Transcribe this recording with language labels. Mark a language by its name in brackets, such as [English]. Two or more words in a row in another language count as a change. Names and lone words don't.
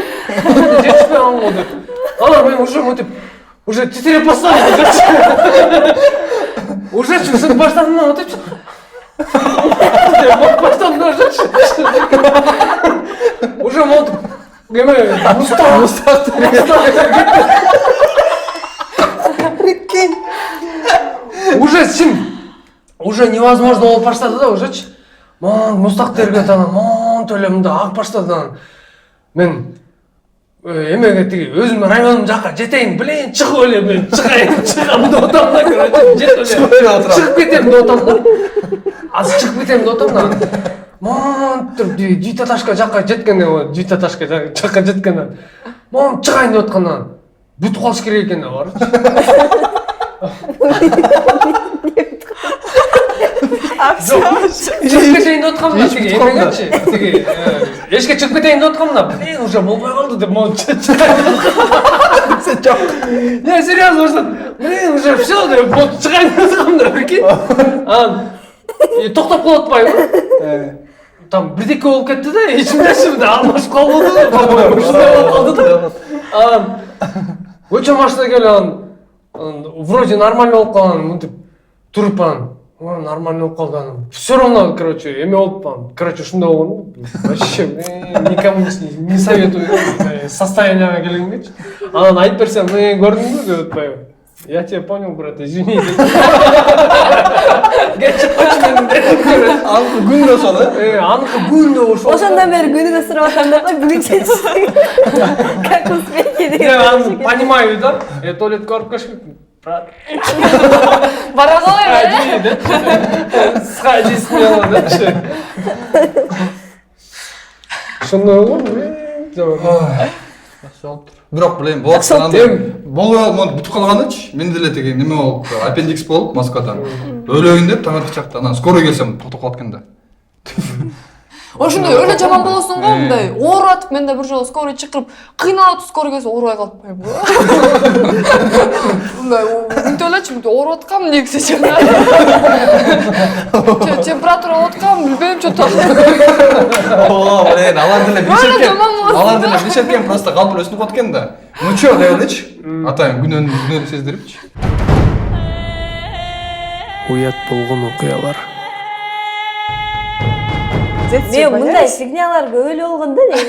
[Kyrgyz] Жетишпей калган болду деп. Анан мен уже мынтип уже титиреп баштадым ужечи. Ужечи ушинтип баштадым да мынтипчи. Баштадым да ужечи. Уже мынтип эме мустак. Прикинь. Уже чим [Russian] уже невозможно [Kyrgyz] болуп баштады да ужечи. Мустак тергет анан монтип эле мындай агып баштады анан. Мен эмеге тиги өзүм районум жака жетейин билейин чыгып эле мен чыгам деп атам да короче чыгып кетем деп атам да азыр чыгып кетем деп атам да монтип Житаташка жака жеткенде Житаташка жака жеткенде монтип чыгайын деп аткандан бүтүп калыш керек экен деп барчы чыгып кетейин деп аткам да тиги эмегечи тиги эшикке чыгып кетейин деп аткам да [Russian] блин уже [Kyrgyz] болбой калды деп монтип [Russian] я серьезно уже блин уже все [Kyrgyz] деп монтип чыгайын деп аткам да прикинь анан токтоп калып атпайбы там бирдеке болуп кетти да эчимде алмашып калбады по-моему ушундай болуп калды да анан көчө машина келип анан [Russian] вроде нормально [Kyrgyz] болуп калган мынтип туруп анан нормально болуп калды анан [Russian] все равно [Kyrgyz] короче эме болуп анан короче ушундай болгон [Russian] вообще никому не советую [Kyrgyz] состоянияга келгенгечи анан айтып берсем көрдүңбү деп атпайбы [Russian] я тебя понял брат извини [Kyrgyz] кечирип койчу мени Аныкы күндө ошол аныкы күндө ошол Ошондон бери күнүгө сурап атканда кой бүгүнчө [Russian] как успехи [Kyrgyz] я деген. понимаю да туалетке барып келиш керек брат Бара калайбы [Russian] сходи смело [Kyrgyz] депчи ошондой болгон бирок билем болот андай болбой калып бүтүп калганычы мен деле тиги неме болуп аппендикс болуп Москвада өлөйүн деп таңертең чакта анан скорый келсем токтоп калат экен да Ошондой өлө жаман болосуң го мындай ооруп атып мен да бир жолу скорый чакырып кыйналып скорый келсе оорубай калпайбы мындай мынтип элечи мынтип ооруп аткам негизи температура болуп аткам билбейм [Russian] что то [Kyrgyz] блин алар деле бишеркен просто калп эле өсүнүп калат экен да [Russian] ну чё [Kyrgyz] деп элечи атайын күнөөнү сездирипчи уят болгон окуялар Мен мындай фигняларга өлө болгон да негизи.